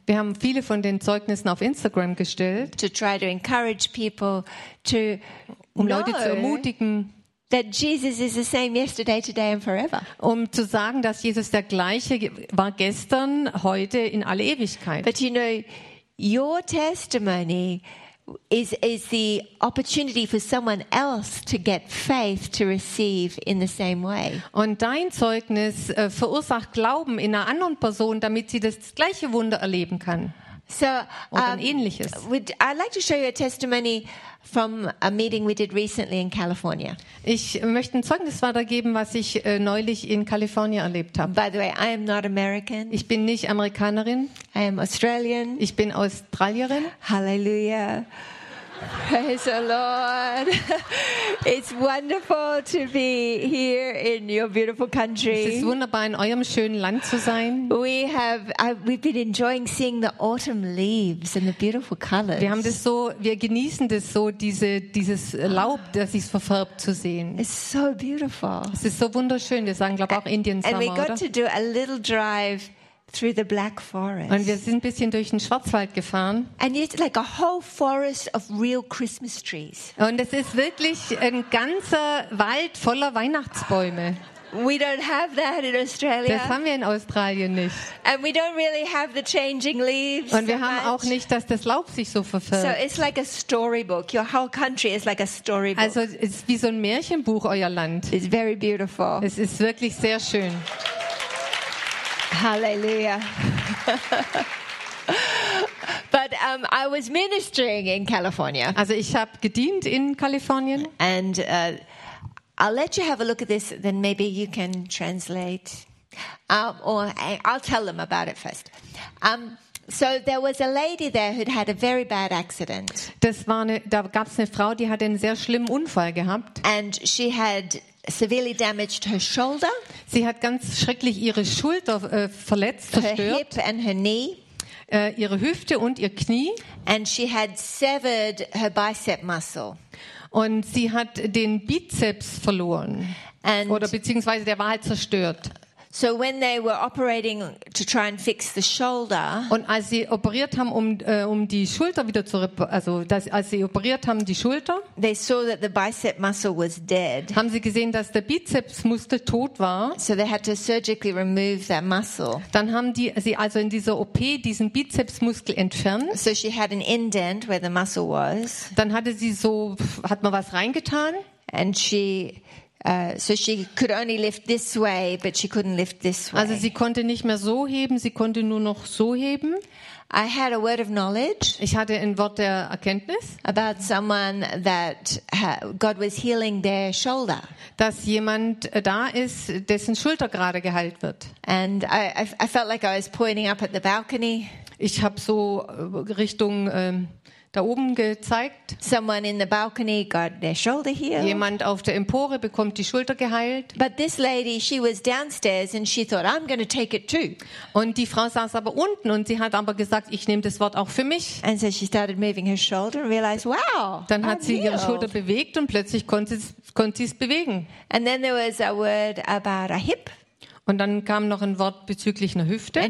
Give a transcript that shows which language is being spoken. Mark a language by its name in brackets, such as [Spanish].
[German] Wir haben viele von den Zeugnissen auf Instagram gestellt. [English] To try to encourage people to [German] Leute zu ermutigen. [English] That Jesus is the same yesterday, today and forever. [German] Um zu sagen, dass Jesus der gleiche war gestern, heute in alle Ewigkeit. [English] But you know, Your testimony is the opportunity for someone else to get faith to receive in the same way. [German] Und dein Zeugnis verursacht Glauben in einer anderen Person, damit sie das gleiche Wunder erleben kann. [English] So, [German] Ähnliches. [English] I'd like to show you a testimony from a meeting we did recently in California. [German] Ich möchte ein Zeugnis weitergeben, was ich neulich in Kalifornien erlebt habe. [English] By the way, I am not American. [German] Ich bin nicht Amerikanerin. [English] I am Australian. [German] Ich bin Australierin. [English] Hallelujah. Praise the Lord. It's wonderful to be here in your beautiful country. [German] Es ist wunderbar, in eurem schönen Land zu sein. [English] We've been enjoying seeing the autumn leaves and the beautiful colors. [German] Wir genießen das so, dieses Laub, das sich verfärbt, zu sehen. [English] It's so beautiful. [German] Es ist so wunderschön. Wir sagen, glaube auch Indian Summer, [English] and we got [German] oder? [English] To do a little drive through the Black Forest. [German] Und wir sind ein bisschen durch den Schwarzwald gefahren. [English] And it's like a whole forest of real Christmas trees. [German] Und es ist wirklich ein ganzer Wald voller Weihnachtsbäume. [English] We don't have that in Australia. [German] Das haben wir in Australien nicht. [English] And we don't really have the changing leaves. [German] Und wir haben auch nicht, dass das Laub sich so verfärbt. [English] So it's like a storybook. Your whole country is like a storybook. [German] Also es ist wie so ein Märchenbuch, euer Land. [English] It's very beautiful. [German] Es ist wirklich sehr schön. [English] Hallelujah. But I was ministering in California. [German] Also ich habe gedient in Kalifornien. [English] And I'll let you have a look at this, then maybe you can translate. Or I'll tell them about it first. So there was a lady there who'd had a very bad accident. [German] Da gab's eine Frau, die hatte einen sehr schlimmen Unfall gehabt. [English] And she had severely damaged her shoulder. [German] Sie hat ganz schrecklich ihre Schulter verletzt, zerstört. [English] Her hip and her knee. [German] Ihre Hüfte und ihr Knie. [English] And she had severed her bicep muscle. [German] Und sie hat den Bizeps verloren. [English] And [German] oder beziehungsweise der war halt zerstört. [English] So when they were operating to try and fix the shoulder, [German] und als sie operiert haben, um die Schulter wieder zu [English] they saw that the bicep muscle was dead. [German] Haben sie gesehen, dass der Bizepsmuskel tot war? [English] So they had to surgically remove that muscle. [German] Dann haben sie also in dieser OP diesen Bizepsmuskel entfernt. [English] So she had an indent where the muscle was. [German] Dann hat man was reingetan? [English] And she so she could only lift this way, but she couldn't lift this way. [German] Also sie konnte nicht mehr so heben, sie konnte nur noch so heben. [English] I had a word of knowledge. [German] Ich hatte ein Wort der Erkenntnis. [English] About someone that God was healing their shoulder. [German] Dass jemand da ist, dessen Schulter gerade geheilt wird. [English] And I felt like I was pointing up at the balcony. [German] Ich habe so Richtung da oben gezeigt. [English] Someone in the balcony got their shoulder healed. [German] Jemand auf der Empore bekommt die Schulter geheilt. [English] But this lady, she was downstairs and she thought, I'm going to take it too. [German] Und die Frau saß aber unten und sie hat aber gesagt, ich nehme das Wort auch für mich. [English] And so she started moving her shoulder and realized, wow. [German] Dann hat [English] I'm [German] sie [English] healed. [German] Ihre Schulter bewegt und plötzlich konnte sie es bewegen. [English] And then there was a word about a hip. [German] Und dann kam noch ein Wort bezüglich einer Hüfte.